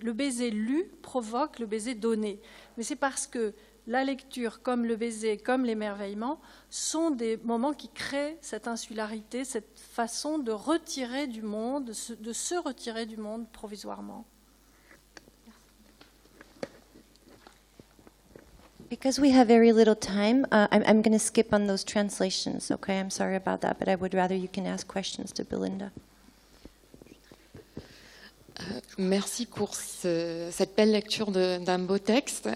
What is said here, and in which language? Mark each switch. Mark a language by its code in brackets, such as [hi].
[fr] Le baiser lu provoque le baiser donné. Mais c'est parce que la lecture, comme le baiser, comme l'émerveillement, sont des moments qui créent cette insularité, cette façon de retirer du monde, de se retirer du monde provisoirement. [en] Because we have very little time, I'm going to skip on those translations, okay? I'm sorry about that, but I would rather you can ask questions to Belinda. [fr] Merci pour cette belle lecture d'un beau texte.